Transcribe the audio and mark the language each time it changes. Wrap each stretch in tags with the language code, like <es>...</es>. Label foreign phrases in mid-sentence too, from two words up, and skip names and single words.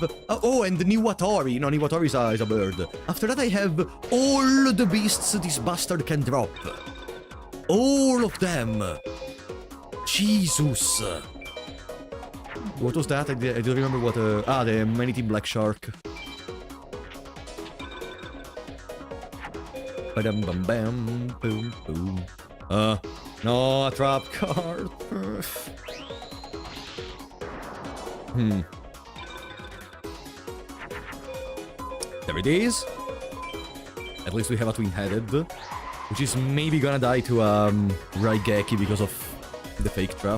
<en>oh, and Niwatori. No, Niwatori is a bird. After that I have all the beasts this bastard can drop. All of them. Jesus. What was that? I don't remember what... the Many-Team Black Shark. Ba-dum bum bam, boom boom. No, a trap card. There it is. At least we have a twin-headed, which is maybe gonna die to Raigeki because of the fake trap.</en>